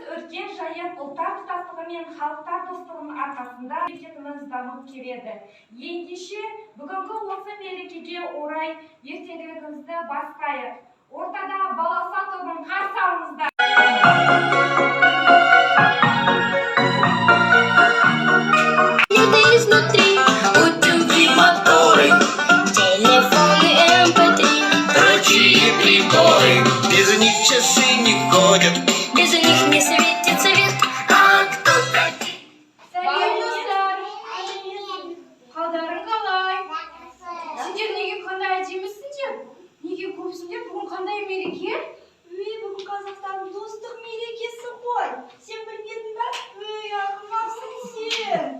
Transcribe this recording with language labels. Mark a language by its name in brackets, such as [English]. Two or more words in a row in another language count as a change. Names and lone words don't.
[Kazakh] өркен жайып ұлттар тұтастығы мен халықтар достығының арқасында мемлекетіміз дамып келеді. Ендеше бүгінгі осы мерекеге орай ертеңгілігімізді бастайық. Ортада Балауса тобын қарсы алыңыздар. [Russian] Без них часы не ходят, без них не светит свет. А кто такие? [Kazakh] Сәлем достар. Қалдарың қалай? Сендер неге қандай әдемісіңдер? Неге көпсіңдер? Бүгін қандай мереке? Бүгін Қазақстанның достық мерекесі ғой. Сен білмедің бе? Ақымақсың сен.